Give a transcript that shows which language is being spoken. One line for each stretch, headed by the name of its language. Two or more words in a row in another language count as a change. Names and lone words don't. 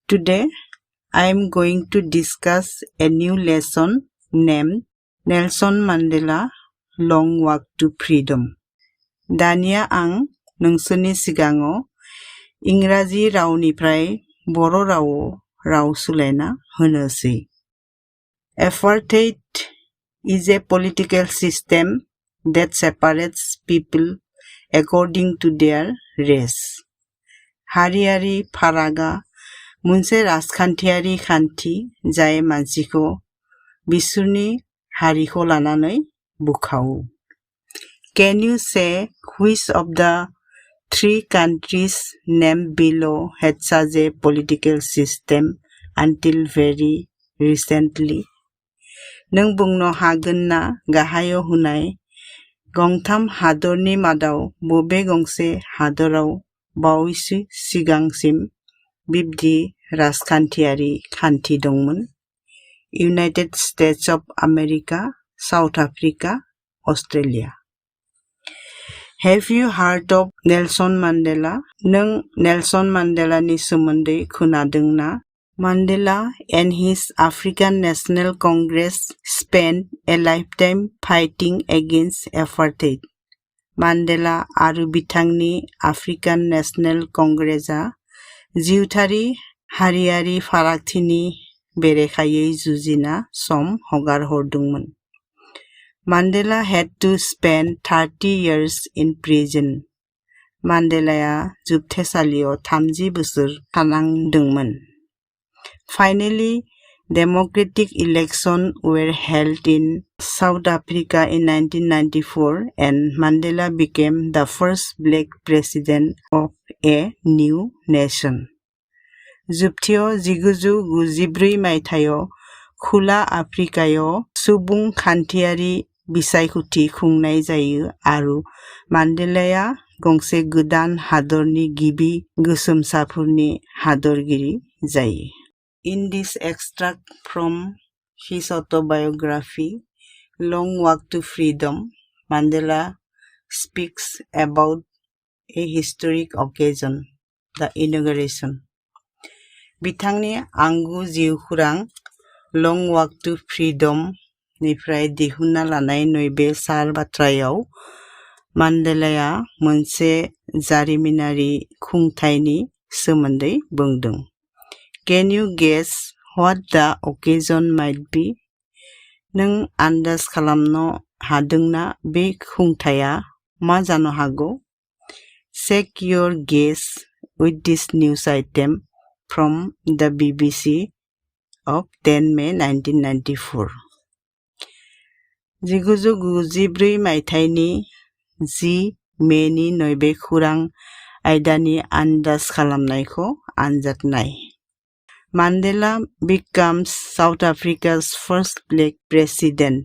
English: Today, I am going to discuss a new lesson named Nelson Mandela Long Walk to Freedom.
Bodo: दानिया आं नोंसोरनि सिगाङाव इंराजि रावनिफ्राय बर' रावआव राव सोलायना होनोसै.
English: Apartheid is a political system that separates people according to their race.
Bodo: हारियारि फारागा मोनसे राजखान्थियारि खान्थि जाय मानसिखौ बिसोरनि हारिखौ लानानै बुखावो.
English: Can you say which of the three countries named below had such a political system until very recently?
Bodo: नों बुंनो हागोन ना गाहायाव होनाय गंथाम हादरनि मादाव बबे गंसे हादराव बावैसो सिगांसिम बिब्दि राजखान्थियारि खान्थि दंमोन?
English: United States of America, South Africa, Australia. Have you heard of Nelson Mandela?
Bodo: नों नेल्सन मान्डेलानि सोमोन्दै खोनादोंना?
English: Mandela and his African National Congress spent a lifetime fighting against apartheid.
Bodo: मान्डेला आरो बिथांनि आफ्रिकान नेशनेल कंग्रेसआ जिउथारि हारियारि फारागथिनि बेरेखायै जुजिना सम हगारहरदोंमोन.
English: Mandela had to spend 30 years in prison.
Bodo: मान्डेलाया जोबथेसालियाव 30 बोसोर थानांदोंमोन.
English: Finally, democratic elections were held in South Africa in 1994 and Mandela became the first black president of a new nation.
Bodo: जोबथियाव 1994 मायथाइयाव खोला आफ्रिकायाव सुबुंखान्थियारि बिसायख'थि खुंनाय जायो आरो मान्डेलाया गंसे गोदान हादरनि गिबि गोसोमसाफोरनि हादरगिरि जायो.
English: In this extract from his autobiography, Long Walk to Freedom, Mandela speaks about a historic occasion, the inauguration.
Bodo: बिथांनि आंगो जिउखौरां Long Walk to Freedom निफ्राय दिहुनना लानाय नैबे सार बाथ्रायाव मान्डेलाया मोनसे जारिमिनारि खुंथायनि सोमोन्दै बुंदों.
English: Can you guess what the occasion might be?
Bodo: नों आन्दाज खालामनो हादोंना बे खुंथाया मा जानो हागौ?
English: Check your guess with this news item from the BBC of 10 May 1994.
Bodo: 1994 मायथाइनि 10 मेनि नैबे खौरां आयदानि आन्दाज खालामनायखौ आनजाद नाय.
English: Mandela becomes South Africa's first black president.